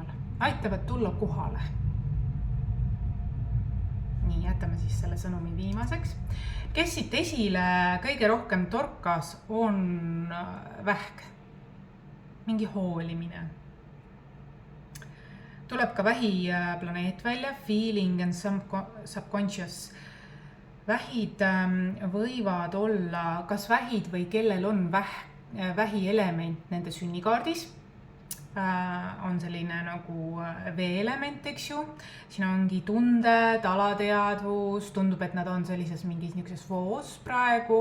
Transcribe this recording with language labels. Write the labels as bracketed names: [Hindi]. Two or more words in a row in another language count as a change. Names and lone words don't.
[Estonian] Aitavad tulla kohale. nii, jätame siis selle sõnumi viimaseks. Kes siit esile kõige rohkem torkas, on vähk. Mingi hoolimine. Tuleb ka vähiplaneet välja, [English] feeling and subconscious. [Estonian] Vähid võivad olla kas vähid või kellel on vähielement nende sünnikaardis. On selline nagu veeelement, eks ju. Siin ongi tunded, alateadvus, tundub, et nad on sellises mingis niisuguses voos praegu.